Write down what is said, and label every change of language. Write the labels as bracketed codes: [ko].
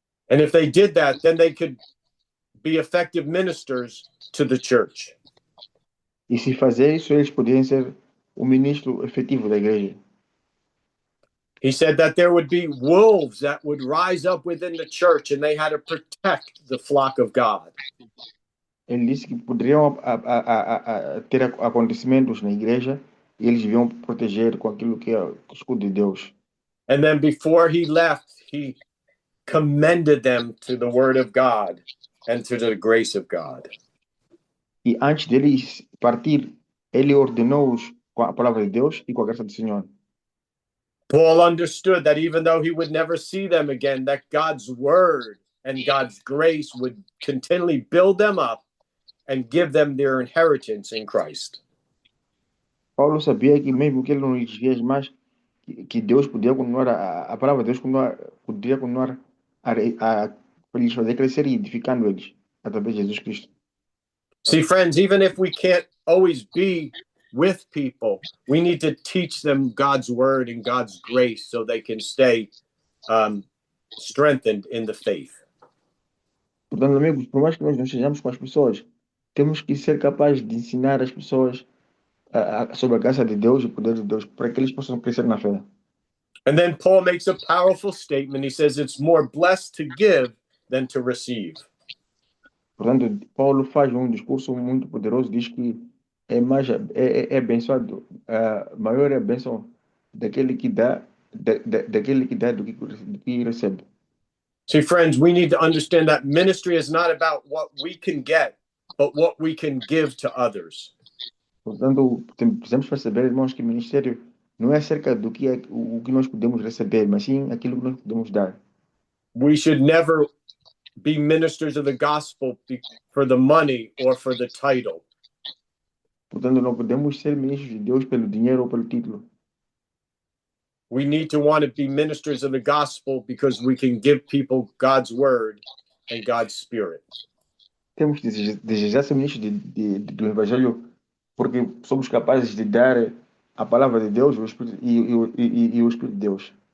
[en] And if they did that, then they could be effective ministers to the church. [pt] E se fazer isso, eles poderiam ser o ministro efetivo da igreja. [en] He said that there would be wolves that would rise up within the church and they had to protect the flock of God. [pt] Ele disse que poderiam ter acontecimentos na igreja e eles deviam proteger com aquilo que é o escudo de Deus. [en] And then before he left, he commended them to the word of God and to the grace of God. [pt] E antes dele partir, ele ordenou-os com a palavra de Deus e com a graça do Senhor. [en] Paul understood that even though he would never see them again, that God's word and God's grace would continually build them up and give them their inheritance in Christ. [pt] Paulo sabia que mesmo que ele não os via mais, que Deus podia continuar, a palavra de Deus podia continuar a lhes fazer crescer e edificando eles através de Jesus Cristo. [en] See, friends, even if we can't always be with people, we need to teach them God's word and God's grace so they can stay strengthened in the faith. [pt] Portanto, amigos, por mais que nós não estejamos com as pessoas, temos que ser capazes de ensinar as pessoas sobre a graça de Deus e o poder de Deus para que eles possam crescer na fé. [en] And then Paul makes a powerful statement. He says it's more blessed to give than to receive. [pt] Portanto, Paulo faz um discurso muito poderoso, diz que é abençoado, maior é a bênção daquele que dá, daquele que dá do que recebe. [en] See, friends, we need to understand that ministry is not about what we can get, but what we can give to others. [pt] Portanto, precisamos perceber, irmãos, que ministério não é acerca do que o que nós podemos receber, mas sim aquilo que nós podemos dar. [en] We should never be ministers of the gospel for the money or for the title. [pt] Portanto, não podemos ser ministros de Deus pelo dinheiro ou pelo título. [en] We need to want to be ministers of the gospel because we can give people God's word and God's spirit. [pt] Temos que desejar ser ministros do Evangelho porque somos capazes de dar a palavra de Deus o Espírito, e o Espírito de Deus.